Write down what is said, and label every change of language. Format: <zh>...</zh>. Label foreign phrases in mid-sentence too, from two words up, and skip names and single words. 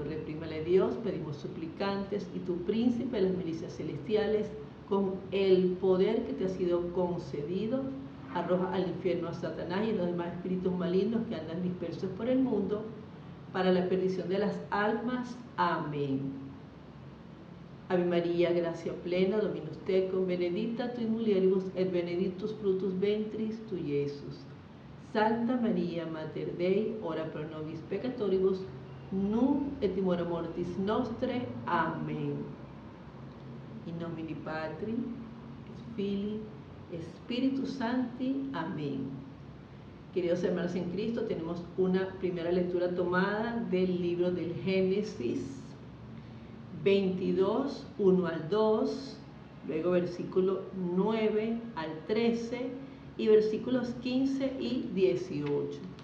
<es>Reprímale Dios, pedimos suplicantes, y tu príncipe de las milicias celestiales, con el poder que te ha sido concedido, arroja al infierno a Satanás y a los demás espíritus malignos que andan dispersos por el mundo, para la perdición de las almas. Amén.</es> <la>Ave María, gracia plena, Dominus tecum, benedicta tu in mulieribus, et benedictus fructus ventris tu, Iesus. Santa María, Mater Dei, ora pro nobis peccatoribus, nunc et in hora mortis nostre. Amén. In nomine Patri, et Filii, Spiritus Sancti. Amén.</la> <es>Queridos hermanos en Cristo, tenemos una primera lectura tomada del libro del Génesis 22, 1 al 2, luego versículo 9 al 13, y versículos 15 y 18.</es>